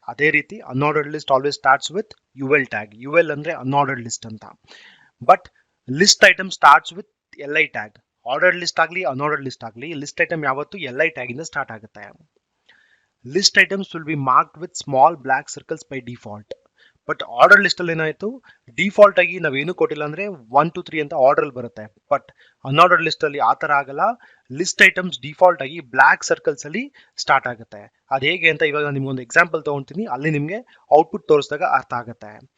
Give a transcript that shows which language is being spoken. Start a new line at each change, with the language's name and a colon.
Kannada: ಅದೇ ರೀತಿ
English: unordered list always starts with UL tag.
Kannada: UL ಅಂದ್ರೆ unordered list ಅಂತ.
English: But list item starts with LI tag.
Kannada: Ordered list ಆಗಲಿ unordered list ಆಗಲಿ, list item ಯಾವತ್ತು LI tag ಇಂದ start ಆಗುತ್ತೆ.
English: List items will be marked with small black circles by default.
Kannada: But order list ಅಲ್ಲಿ ಏನಾಯ್ತು, default ಆಗಿ ನಾವೇನು ಕೊಟ್ಟಿಲ್ಲ ಅಂದ್ರೆ 1 2 3 ಅಂತ ಆರ್ಡರ್ ಅಲ್ಲಿ ಬರುತ್ತೆ. ಬಟ್ ಅನ್ಆರ್ಡರ್ ಲಿಸ್ಟ್ ಅಲ್ಲಿ ಆ ತರ ಆಗಲ್ಲ. ಲಿಸ್ಟ್ ಐಟಮ್ಸ್ ಡಿಫಾಲ್ಟ್ ಆಗಿ ಬ್ಲಾಕ್ ಸರ್ಕಲ್ಸ್ ಅಲ್ಲಿ ಸ್ಟಾರ್ಟ್ ಆಗುತ್ತೆ. ಅದು ಹೇಗೆ ಅಂತ ಇವಾಗ ನಿಮ್ಗೆ ಒಂದು ಎಕ್ಸಾಂಪಲ್ ತಗೊಂತೀನಿ, ಅಲ್ಲಿ ನಿಮ್ಗೆ ಔಟ್ಪುಟ್ ತೋರಿಸಿದಾಗ ಅರ್ಥ ಆಗುತ್ತೆ.